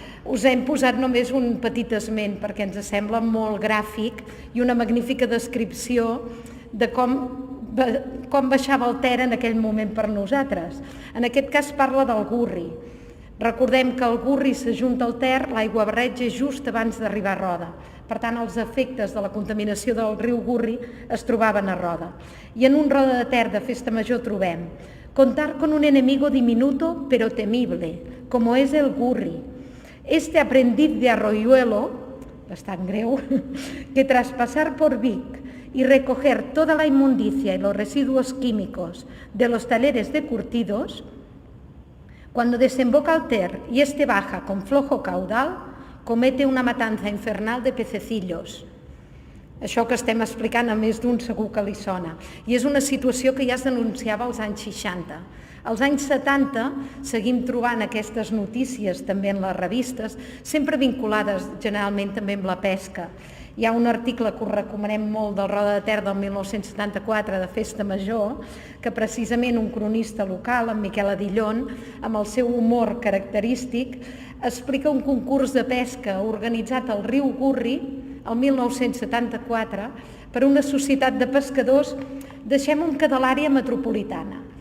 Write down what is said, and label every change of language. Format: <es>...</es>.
<ca>Us hem posat només un petit esment perquè ens sembla molt gràfic i una magnífica descripció de com baixava el Ter en aquell moment per nosaltres. En aquest cas parla del Gurri. Recordem que el Gurri s'ajunta al Ter, l'aigua barreja just abans d'arribar a Roda. Per tant, els efectes de la contaminació del riu Gurri es trobaven a Roda. I en un Roda de Ter de Festa Major trobem</ca> <es>contar con un enemigo diminuto pero temible, como es el Gurri. Este aprendiz de Arroyuelo,</es> <ca>bastant greu,</ca> <es>que tras pasar por Vic y recoger toda la inmundicia y los residuos químicos de los taleres de curtidos, cuando desemboca al Ter y este baja con flojo caudal, comete una matanza infernal de pececillos.</es> <ca>Això que estem explicant a més d'un segur que li sona. I és una situació que ja es denunciava als anys 60. Als anys 70 seguim trobant aquestes notícies també en les revistes, sempre vinculades generalment també amb la pesca. Hi ha un article que us recomanem molt del Roda de Ter del 1974 de Festa Major, que precisament un cronista local, en Miquel Adillon, amb el seu humor característic, explica un concurs de pesca organitzat al riu Gurri el 1974 per una societat de pescadors, deixem-ho que de l'àrea metropolitana.</ca>